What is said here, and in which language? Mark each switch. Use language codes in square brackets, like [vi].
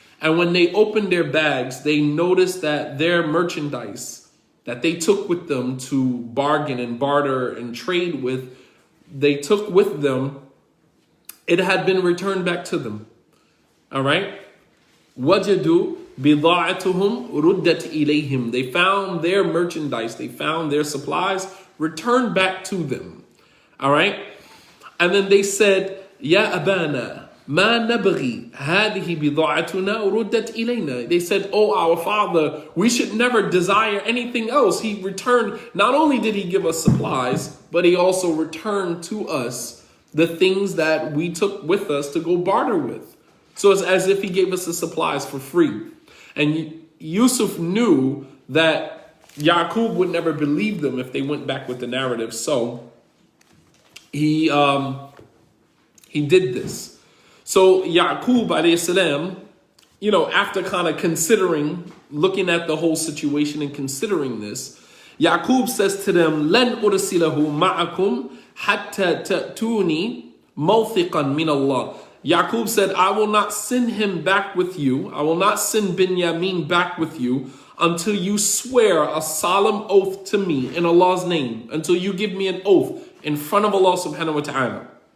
[en] And when they opened their bags, they noticed that their merchandise that they took with them to bargain and barter and trade with, they took with them, it had been returned back to them. All right? [ar] وَجَدُوا بِضَاعَتُهُمْ رُدَّتْ إِلَيْهِمْ. [en] They found their merchandise, they found their supplies returned back to them. All right? And then they said, [ar] يَا أَبَانَا ما نبغي هذه بضاعتنا ردت إلينا. [en] They said, oh, our father, we should never desire anything else. He returned, not only did he give us supplies, but he also returned to us the things that we took with us to go barter with. So it's as if he gave us the supplies for free. And Yusuf knew that Yaqub would never believe them if they went back with the narrative. So he did this. So Yaqub alayhi salam, after kind of looking at the whole situation and considering this, Yaqub says to them, [ar] لَنْ أُرْسِلَهُ مَعَكُمْ حَتَّى تَأْتُونِي مَوْثِقًا مِنَ اللَّهِ. [en] Yaqub said, I will not send him back with you. I will not send Binyamin back with you until you swear a solemn oath to me in Allah's name, until you give me an oath in front of Allah subhanahu wa ta'ala.